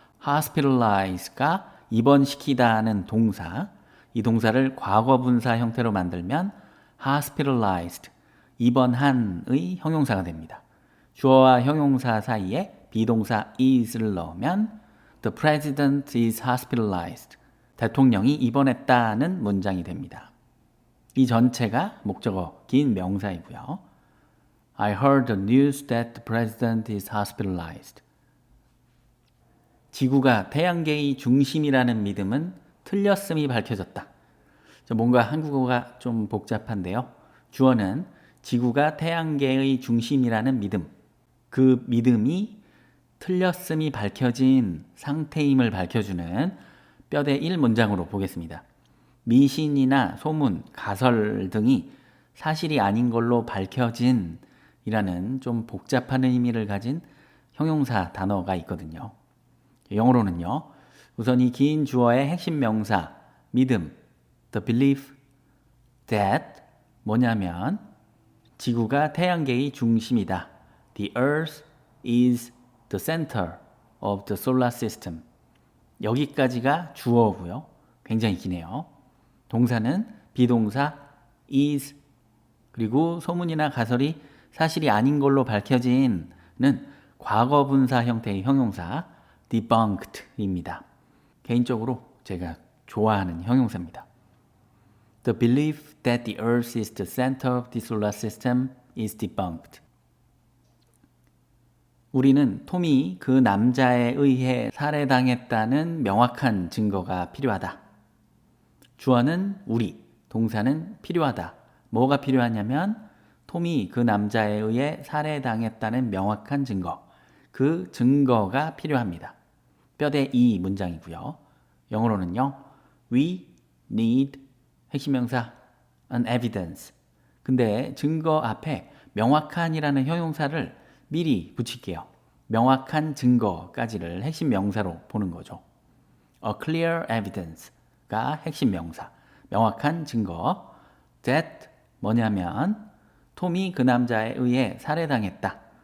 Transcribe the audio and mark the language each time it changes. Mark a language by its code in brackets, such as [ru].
[ko] hospitalize가 입원시키다는 동사, 이 동사를 과거분사 형태로 만들면 hospitalized, 입원한의 형용사가 됩니다. 주어와 형용사 사이에 비동사 is를 넣으면 [en] The president is hospitalized, [ko] 대통령이 입원했다는 문장이 됩니다. 이 전체가 목적어 긴 명사이고요. [en] I heard the news that the president is hospitalized. [ko] 지구가 태양계의 중심이라는 믿음은 틀렸음이 밝혀졌다. 뭔가 한국어가 좀 복잡한데요. 주어는 지구가 태양계의 중심이라는 믿음, 그 믿음이 틀렸음이 밝혀진 상태임을 밝혀주는 뼈대 1 문장으로 보겠습니다. 미신이나 소문, 가설 등이 사실이 아닌 걸로 밝혀진 이라는 좀 복잡한 의미를 가진 형용사 단어가 있거든요. 영어로는요. 우선 이 긴 주어의 핵심 명사 믿음, [en] the belief that [ko] 뭐냐면 지구가 태양계의 중심이다. [en] The earth is the center of the solar system. [ko] 여기까지가 주어고요. 굉장히 기네요. 동사는 비동사 is, 그리고 소문이나 가설이 사실이 아닌 걸로 밝혀진는 과거분사 형태의 형용사 debunked입니다. 개인적으로 제가 좋아하는 형용사입니다. [en] The belief that the earth is the center of the solar system is debunked. [ko] 우리는 톰이 그 남자에 의해 살해당했다는 명확한 증거가 필요하다. 주어는 우리, 동사는 필요하다. 뭐가 필요하냐면 톰이 그 남자에 의해 살해당했다는 명확한 증거, 그 증거가 필요합니다. 뼈대 이 문장이고요. 영어로는요. [en] We need [ko] 핵심 명사 [en] an evidence, [ko] 근데 증거 앞에 명확한이라는 형용사를 미리 붙일게요. 명확한 증거까지를 핵심 명사로 보는 거죠. [en] A clear evidence [ko] 가 핵심 명사. 명확한 증거. That 뭐냐면 톰이 그 남자에 의해 살해당했다.